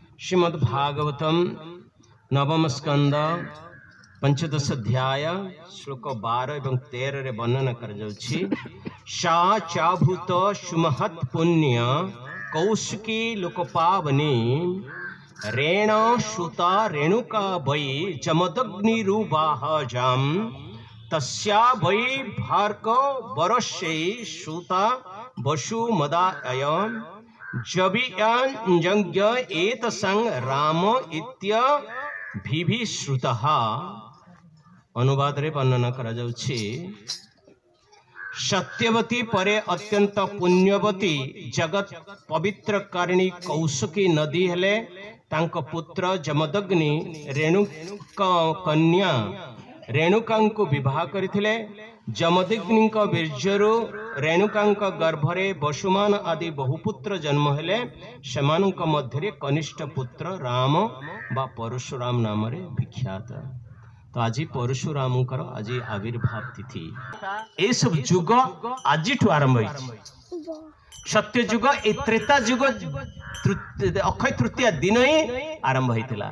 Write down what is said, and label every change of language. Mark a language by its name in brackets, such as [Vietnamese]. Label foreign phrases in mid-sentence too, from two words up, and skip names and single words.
[Odia] ଶ୍ରୀମଦ୍ଭାଗବତମ ନବମ ସ୍କନ୍ଦ ପଞ୍ଚଦଶ ଅଧ୍ୟାୟ ଶ୍ଳୋକ 12 ଏବଂ 13 ରେ ବର୍ଣ୍ଣନ କର ଜାଉଛି। [Sanskrit] सा चाभूत सुमहत् पुण्य कौशिकी लोकपावनी रेण सुता रेणुका वै जमदग्निरुवाहजम तस्या वै भार्क वरस्यै सुता वसुमदाय जवियंजज्ञ एतसंग राम इत्य विभिश्रुतः। [Odia] ଅନୁବାଦ ରେ ବର୍ଣ୍ଣନା କରା ଜାଉଛି। ସତ୍ୟବତୀ ପରେ ଅତ୍ୟନ୍ତ ପୁଣ୍ୟବତୀ ଜଗତ ପବିତ୍ରକାରିଣୀ କୌଶିକୀ ନଦୀ ହେଲେ ତାଙ୍କୋ ପୁତ୍ର ଜମଦଗ୍ନି ରେଣୁକା କନ୍ୟା ରେଣୁକାଙ୍କୋ ବିବାହ କରଥିଲେ। ଜମଦଗ୍ନି ବୀର୍ଯ୍ୟରୁ ରେଣୁକାଙ୍କ ଗର୍ଭରେ ବସୁମାନ ଆଦି ବହୁପୁତ୍ର ଜନ୍ମ ହେଲେ। ସେମାନଙ୍କ ମଧ୍ୟରେ କନିଷ୍ଠ ପୁତ୍ର ରାମ ବା ପରଶୁରାମ ନାମ ରେ ବିଖ୍ୟାତ। ତୋ ଆଜ ପରଶୁରାମକର ଆଜ ଆବିର୍ଭାବ ତିଥି। ୟେ ସବ ଯୁଗ ଆଜ ଆରମ୍ଭ ହୋଇଛି। ସତ୍ୟ ଯୁଗ ଏ ତ୍ରେତା ଯୁଗ ଅକ୍ଷୟ ତୃତୀୟା ଦିନ ହି ଆରମ୍ଭ ହୋଇତିଲା।